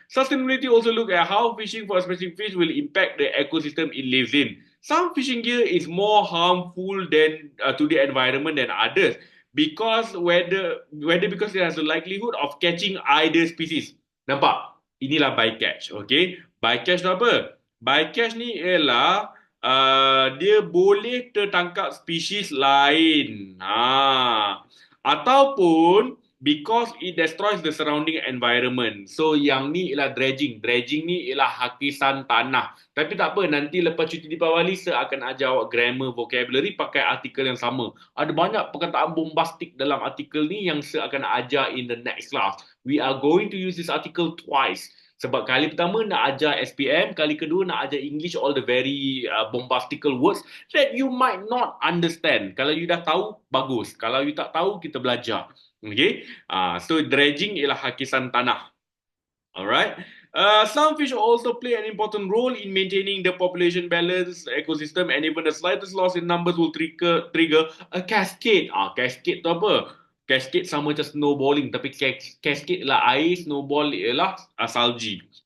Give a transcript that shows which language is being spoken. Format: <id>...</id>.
<en>Sustainability also look at how fishing for a specific fish will impact the ecosystem it lives in. Some fishing gear is more harmful than to the environment than others because whether because it has a likelihood of catching either species.</en> <ms>Nampak? Inilah bycatch, okay? Bycatch tu apa? Bycatch ni ialah dia boleh tertangkap spesies lain.</ms> <en>Ataupun because it destroys the surrounding environment.</en> <ms>So yang ni ialah dredging. Dredging ni ialah hakisan tanah. Tapi tak apa, nanti lepas cuti Deepavali saya akan ajar awak grammar vocabulary pakai artikel yang sama. Ada banyak perkataan bombastik dalam artikel ni yang saya akan ajar</ms> <en>in the next class. We are going to use this article twice.</en> <ms>Sebab kali pertama nak ajar SPM, kali kedua nak ajar English,</ms> <en>all the very bombastical words that you might not understand.</en> <ms>Kalau you dah tahu, bagus. Kalau you tak tahu, kita belajar. Okay? So dredging ialah hakisan tanah.</ms> <en>Alright? Some fish also play an important role in maintaining the population balance, ecosystem, and even the slightest loss in numbers will trigger a cascade.</en> <ms>Cascade tu apa? Cascade sama macam snowballing, tapi cascade ialah air, snowball ialah salji.</ms>